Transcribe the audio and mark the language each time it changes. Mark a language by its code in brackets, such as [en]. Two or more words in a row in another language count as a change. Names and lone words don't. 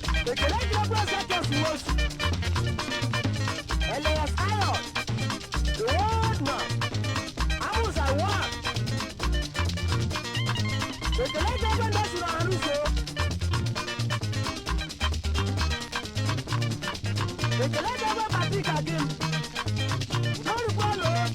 [ig] Ekele dịrị Prọfesọ Nwosu. [en] Elias Iron, the world man. Amusa one. [ig] Ekele dịrị Ebe Ndosi na Aruso. Ekele dịrị Ebe Patrick Agim. Udo rukwa ụlọ.